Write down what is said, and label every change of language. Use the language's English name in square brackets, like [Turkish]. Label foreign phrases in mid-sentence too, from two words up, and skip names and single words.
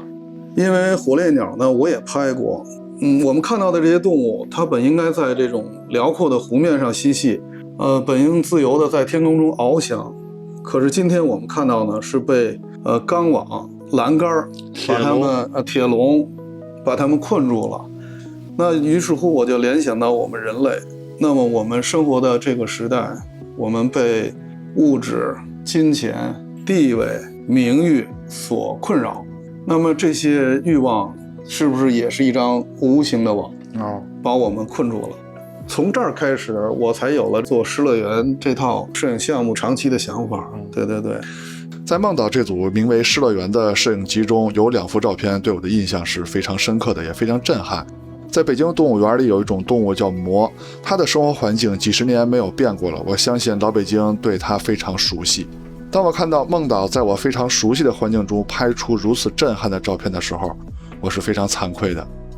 [Chinese] 因為火烈鳥呢，我也拍過。我們看到的這些動物，它本應該在這種遼闊的湖面上嬉戲，本應自由的在天空中翱翔。可是今天我們看到呢，是被鋼網、欄杆把它們鐵籠把它們困住了。那於是乎我就聯想到我們人類，那麼我們生活的這個時代，我們被物質、金錢、地位、名譽所困擾，那麼這些慾望是不是也是一張無形的網，把我們困住了？從這兒開始，我才有了做失樂園這套攝影項目長期的想法。對對對。在孟導這組名為失樂園的攝影集中，有2幅照片對我的印象是非常深刻的，也非常震撼。在北京動物園裡有一種動物叫貘，它的生活環境幾十年沒有變過了，我相信老北京對它非常熟悉。當我看到孟導在我非常熟悉的環境中拍出如此震撼的照片的時候，我是非常慚愧的。